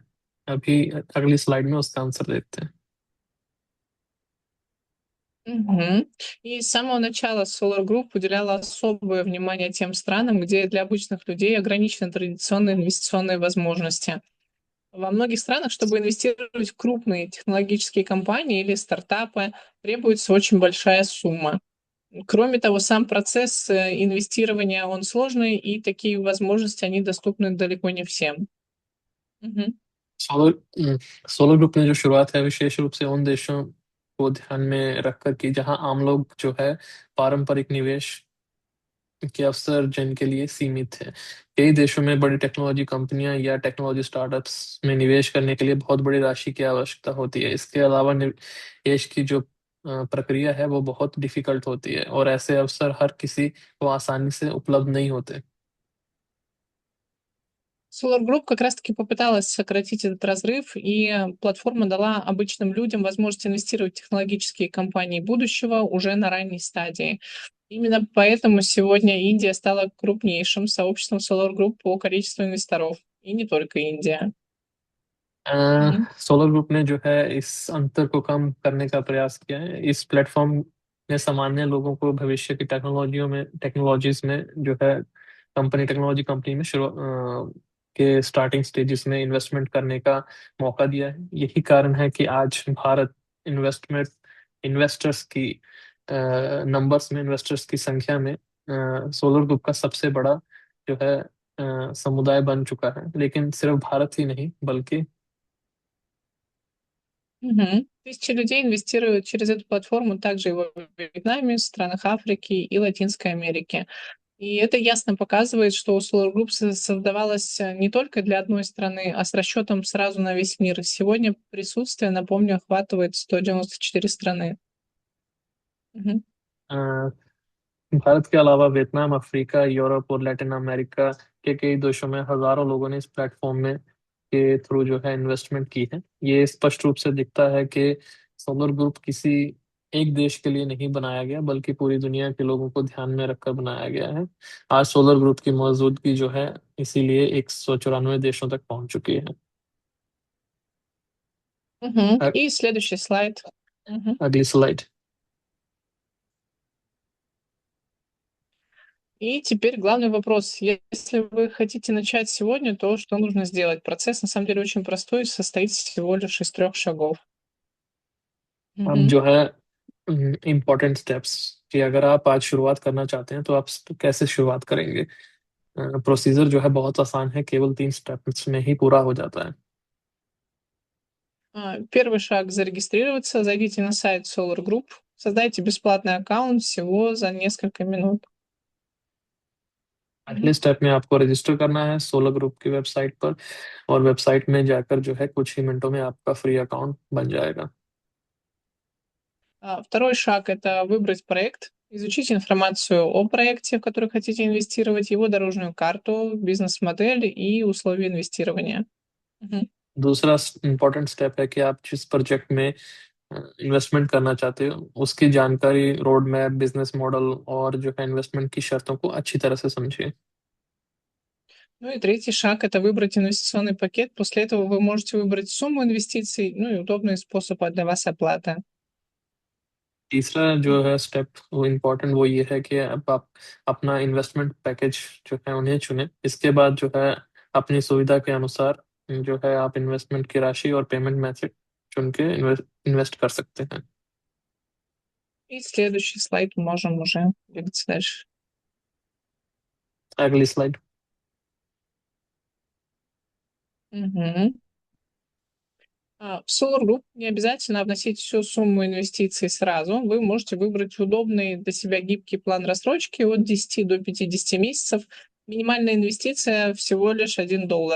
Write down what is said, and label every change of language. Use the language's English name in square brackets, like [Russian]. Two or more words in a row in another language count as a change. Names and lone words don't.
[Hindi] अभी अगली स्लाइड में उसका आंसर देखते हैं। Мгм. [Russian] И с самого начала Solar Group уделяла особое внимание тем странам, где для обычных людей ограничены традиционные инвестиционные возможности. Во многих странах, чтобы инвестировать в крупные технологические компании или стартапы, требуется очень большая сумма. Кроме того, сам процесс инвестирования, он сложный, и такие возможности, они доступны далеко не всем. Мгм. [Hindi] सोलर सोलर ग्रुप ने जो शुरुआत है विशेष रूप से उन देशों को ध्यान में रखकर की जहां आम लोग जो है पारंपरिक निवेश के अवसर जिनके लिए सीमित है। कई देशों में बड़ी [English] technology companies [Hindi] या [English] technology startups [Hindi] में निवेश करने के लिए बहुत बड़ी राशि की आवश्यकता होती है। इसके अलावा निवेश की जो प्रक्रिया है वो बहुत डिफिकल्ट होती है और ऐसे अवसर हर किसी को आसानी से उपलब्ध नहीं होते। [Russian] Solar Group как раз-таки попыталась сократить этот разрыв, и платформа дала обычным людям возможность инвестировать в технологические компании будущего уже на ранней стадии. Именно поэтому сегодня Индия стала крупнейшим сообществом Solar Group по количеству инвесторов. И не только Индия. Мгм. [Hindi] सोलर ग्रुप ने जो है इस अंतर को कम करने का प्रयास किया है। इस प्लेटफॉर्म ने सामान्य लोगों को भविष्य की टेक्नोलॉजीज में जो है [English] technology company [Hindi] में के [English] starting stages [Hindi] में इन्वेस्टमेंट करने का मौका दिया है। यही कारण है कि आज भारत [English] investment investors [Hindi] की नंबर्स में इन्वेस्टर्स की संख्या में सोलर ग्रुप का सबसे बड़ा जो है समुदाय बन चुका है। लेकिन सिर्फ भारत ही नहीं बल्कि Мгм. [Russian] Тысячи людей инвестируют через эту платформу также и во Вьетнаме, в странах Африки и Латинской Америки. И это ясно показывает, что Solar Group создавалась не только для одной страны, а с расчетом сразу на весь мир. Сегодня присутствие, напомню, охватывает 194 страны. Мгм. [Hindi] अ, भारत के अलावा वियतनाम, अफ्रीका, यूरोप और लैटिन अमेरिका के कई देशों में हजारों लोगों ने इस प्लेटफॉर्म में के थ्रू जो है इन्वेस्टमेंट की है। ये स्पष्ट रूप से दिखता है कि सोलर ग्रुप किसी एक देश के लिए नहीं बनाया गया बल्कि पूरी दुनिया के लोगों को ध्यान में रखकर बनाया गया है। आज सोलर ग्रुप की मौजूदगी जो है इसीलिए 194 देशों तक पहुंच चुकी है। Мгм. अ- [Russian] И следующий слайд. Мгм. अगली स्लाइड। И теперь главный вопрос. Если вы хотите начать сегодня, то что нужно сделать? Процесс на самом деле очень простой, состоит всего лишь из 3 шагов. [Hindi] अब Мгм. जो है [English] important steps [Hindi] कि अगर आप आज शुरुआत करना चाहते हैं तो आप कैसे शुरुआत करेंगे। प्रोसीजर जो है बहुत आसान है, केवल 3 स्टेप्स में ही पूरा हो जाता है। [Russian] Первый шаг — зарегистрироваться. Зайдите на сайт Solar Group, создайте бесплатный аккаунт всего за несколько минут. [Hindi] पहले Мгм. स्टेप में आपको रजिस्टर करना है सोलर ग्रुप की वेबसाइट पर और वेबसाइट में जाकर जो है कुछ ही मिनटों में आपका [English] free account [Hindi] बन जाएगा। [Russian] Второй шаг — это выбрать проект, изучить информацию о проекте, в который хотите инвестировать, его дорожную карту, бизнес-модель и условия инвестирования. Мгм. [Hindi] दूसरा [English] important step [Hindi] है कि आप जिस प्रोजेक्ट में इन्वेस्टमेंट करना चाहते हो उसकी जानकारी, [English] road map, business model [Hindi] और जो है इन्वेस्टमेंट की शर्तों को अच्छी तरह से समझिए। [Russian] Ну и третий шаг — это выбрать инвестиционный пакет. После этого вы можете выбрать сумму инвестиций, ну и удобный способ для вас оплаты. [Hindi] तीसरा जो है स्टेप वो इम्पोर्टेंट वो ये है कि अब आप अपना [English] investment package [Hindi] जो है उन्हें चुनें। इसके बाद जो है अपनी सुविधा के अनुसार जो है आप इन्वेस्टमेंट की राशि और [English] payment method [Hindi] चुन के इन्वेस्ट कर सकते हैं। [Russian] И следующий слайд можем уже двигаться дальше. [Hindi] अगली स्लाइड। Мгм. [Russian] В Solar Group не обязательно вносить всю сумму инвестиций сразу. Вы можете выбрать удобный для себя гибкий план рассрочки от 10 до 50 месяцев. Минимальная инвестиция всего лишь $1.